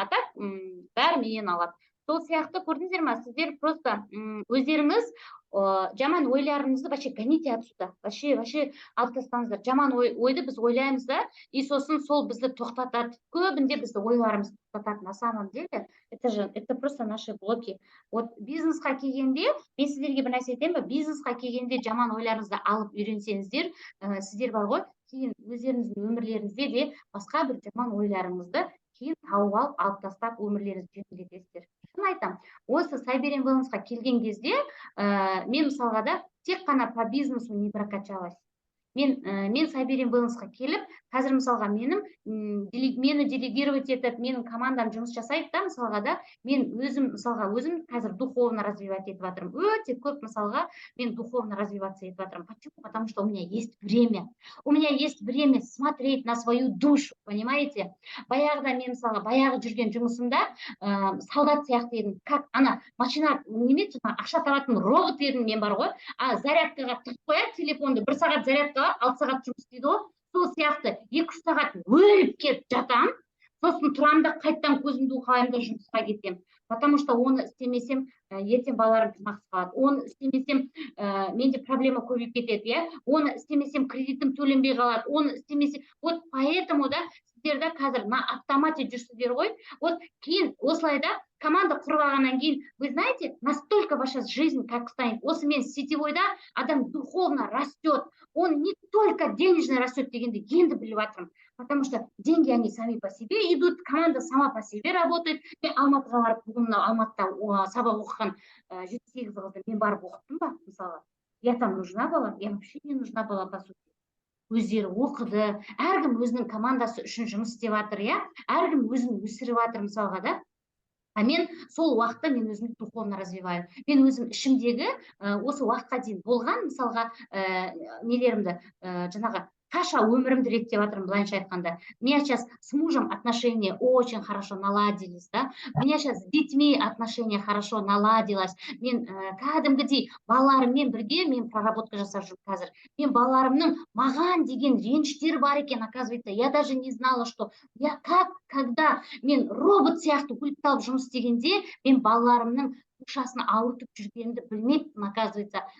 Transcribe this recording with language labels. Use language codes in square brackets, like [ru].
[kk] А так бәрі менен алады. Сол сияқты көрдіңіздер ма, сіздер просто өздеріңіз жаман ойларыңызды вообще гоните отсюда. Вообще алып тастаңыздар. Жаман ойды біз ойлаймыз да, и сосын сол бізді тоқтатады. Көбінде бізді ойларымыз тоқтатады. [ru] На самом деле, это просто наши блоки. [kk] Вот бизнесқа келгенде, мен сіздерге бір нәрсе айтайын ба, бизнесқа келгенде жаман ойларыңызды алып үйренсеңіздер, сіздер бар ғой, кейін өздеріңіздің өмірлеріңізде де басқа бір жаман ойларыңызды кейін тауып алып тастап өмірлеріңізді жеңілдетесіздер. Шын айтам, осы Сайберин Wellnessқа келген кезде, мен мысалға да тек қана по бизнесу не прокачалась. Мен Сайберин Wellnessқа келіп, қазір мысалға мені делегировать етіп, менің командам жұмыс жасайды да, мысалға да, мен өзім қазір духовно развивать етіп жатырмын. Өте көп мысалға мен духовно развиваться етіп жатырмын. [ru] Почему? Потому что у меня есть время. У меня есть время смотреть на свою душу, понимаете? [kk] Баяғыда мен мысалға, баяғы жүрген жұмысымда солдат сияқты едім. Как ана машина неме, ақша табатын робот едім мен бар ғой. Зарядкаға тығып қояды телефонды, 1 сағат зарядкаға 6 сағат жұмыс істейді ғой. Сол сияқты 2-3 сағат өліп кетіп жатам, сосын тұрамын да қайттан көзімді уқалаймын да жұмысқа кетемін. Потому что оны істемесем, ертең балаларым тамақсыз қалады. Оны істемесем, менде проблема көбейіп кетеді, иә. Оны істемесем, кредитім төленбей қалады. Оны істемесем, вот поэтому да сіздерді қазір на автомате жүрсіздер ғой. [ru] Вот кейін осылай да команда құрып алғаннан кейін, вы знаете, настолько ваша жизнь как станет. [kk] Осы мен сетевойда адам духовно растет. Он не только денежно растет дегенде енді біліп жатырмын. [ru] Потому что деньги, они сами по себе идут, команда сама по себе работает. [kk] Мен Алматыға барып, бүгін Алматыда сабақ оқыған 7-8 қызды мен барып оқыттым ба, мысалы. [ru] Я там нужна была, я вообще не нужна была, по сути. [kk] Өздері оқыды, әркім өзінің командасы үшін жұмыс істеп жатыр, иә? Әркім өзін өсіріп жатыр, мысалға да. Мен сол уақытта мен өзімді духовно развиваю. Мен өзім ішімдегі осы уақытқа дейін болған, мысалға, нелерімді, жаңағы каша өмірімді реттеп жатырмын, былайынша айтқанда. [ru] У меня сейчас с мужем отношения очень хорошо наладились, да? У меня сейчас с детьми отношения хорошо наладилось. [kk] Мен кәдімгідей балаларыммен бірге мен проработка жасап жүрмін қазір. Мен балаларымның маған деген реніштері бар екен, оказывается. Я даже не знала, что я когда мен робот сияқты өліп талып жұмыс істегенде, мен балаларымның ақшасын ауыртып жүргенімді білмеппін, оказывается.